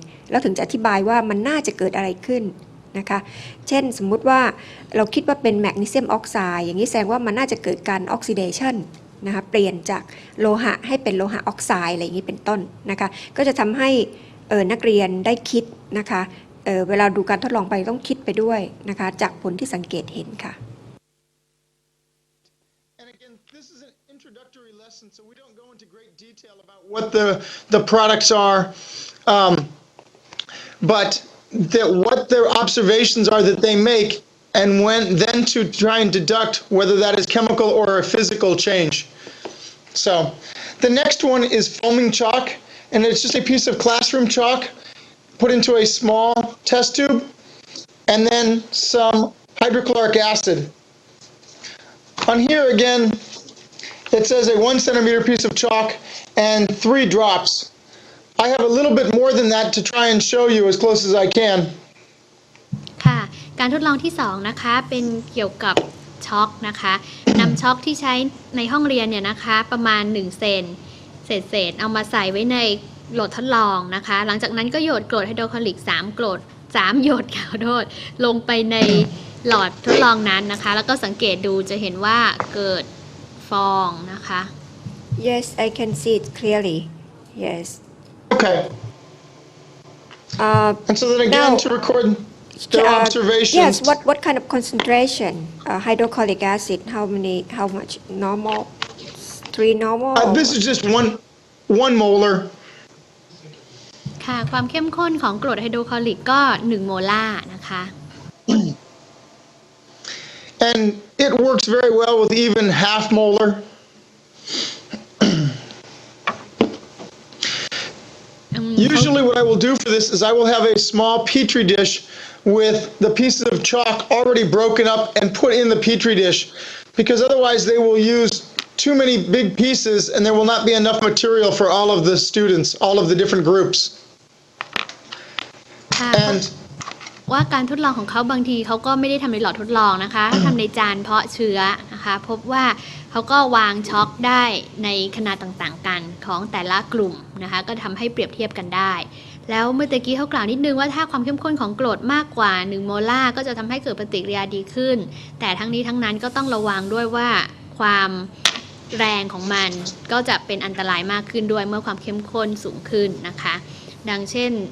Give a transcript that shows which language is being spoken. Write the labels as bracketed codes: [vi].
[th] แล้วถึงจะอธิบายว่ามันน่าจะเกิดอะไรขึ้นนะคะเช่นสมมุติว่าเราคิดว่าเป็นแมกนีเซียมออกไซด์อย่างนี้แสดงว่ามันน่าจะเกิดการออกซิเดชันนะคะเปลี่ยนจากโลหะให้เป็นโลหะออกไซด์อะไรอย่างนี้เป็นต้นนะคะก็จะทำให้นักเรียนได้คิดนะคะเวลาดูการทดลองไปต้องคิดไปด้วยนะคะจากผลที่สังเกตเห็นค่ะ [en] And again, this is an introductory lesson, so we don't go into great detail about what the products are, but that what their observations are that they make, and then to try and deduct whether that is chemical or a physical change. So, the next one is foaming chalk, and it's just a piece of classroom chalk put into a small test tube, and then some hydrochloric acid. On here again, it says a 1 centimeter piece of chalk and 3 drops. I have a little bit more than that to try and show you as close as I can. [th] ค่ะการทดลองที่2นะคะเป็นเกี่ยวกับช็อกนะคะนำช็อกที่ใช้ในห้องเรียนเนี่ยนะคะประมาณ1เซนเศษเอามาใส่ไว้ในโหลดทดลองนะคะหลังจากนั้นก็โยนกรดไฮโดรคลอริก3หยดขอโทษลงไปในหลอดทดลองนั้นนะคะแล้วก็สังเกตดูจะเห็นว่าเกิดฟองนะคะ [en] Yes I can see it clearly yes Okay. And so then again, now, to record their observations. Yes, what kind of concentration? Hydrochloric acid, how much? Normal? 3 normal? This is just one molar. [th] ค่ะความเข้มข้นของกรดไฮโดรคลอริกก็1โมลาร์นะคะ [en] And it works very well with even half molar. Usually what I will do for this is I will have a small petri dish with the pieces of chalk already broken up and put in the petri dish, because otherwise they will use too many big pieces and there will not be enough material for all of the students, all of the different groups. [th] ค่ะ [en] And [th] ว่าการทดลองของเขาบางทีเขาก็ไม่ได้ทำในหลอดทดลองนะคะทำในจานเพาะเชื้อนะคะพบว่าเขาก็วางช็อกได้ในขนาดต่างๆกันของแต่ละกลุ่มนะคะก็ทำให้เปรียบเทียบกันได้ แล้วเมื่อตะกี้เขากล่าวนิดนึงว่าถ้าความเข้มข้นของกรดมากกว่า1โมลาร์ก็จะทำให้เกิดปฏิกิริยาดีขึ้นแต่ทั้งนี้ทั้งนั้นก็ต้องระวังด้วยว่าความแรงของมันก็จะเป็นอันตรายมากขึ้นด้วยเมื่อความเข้มข้นสูงขึ้นนะคะดังเช่น